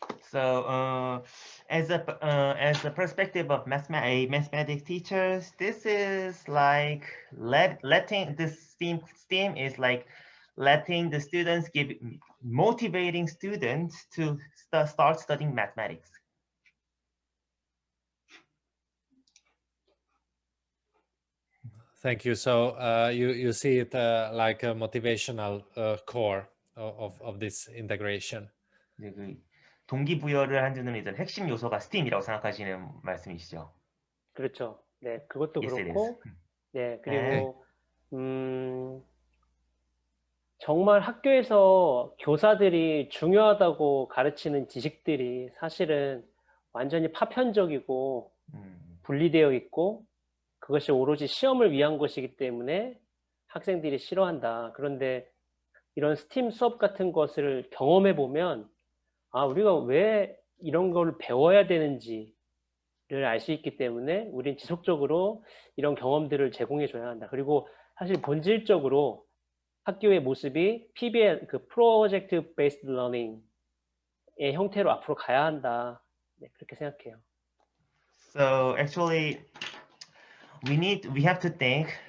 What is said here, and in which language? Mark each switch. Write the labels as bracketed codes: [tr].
[en] So, as a perspective of mathematics teachers, this is like letting this STEAM is like letting the students motivating students to start studying mathematics. Thank you. So you see it like a motivational core of this integration. [ko] 동기부여를 해주는 이제 핵심 요소가 STEAM이라고 생각하시는 말씀이시죠? 그렇죠. 네, 그것도 [en] Yes, [ko] 그렇고, 네, 그리고 정말 학교에서 교사들이 중요하다고 가르치는 지식들이 사실은 완전히 파편적이고 분리되어 있고 그것이 오로지 시험을 위한 것이기 때문에 학생들이 싫어한다. 그런데 이런 스팀 수업 같은 것을 경험해 보면 우리가 왜 이런 걸 배워야 되는지를 알 수 있기 때문에 우린 지속적으로 이런 경험들을 제공해 줘야 한다. 그리고 사실 본질적으로 학교의 모습이 PBL, 그 프로젝트 베이스드 러닝의 형태로 앞으로 가야 한다. 네, 그렇게 생각해요. [en] So actually, we have to think.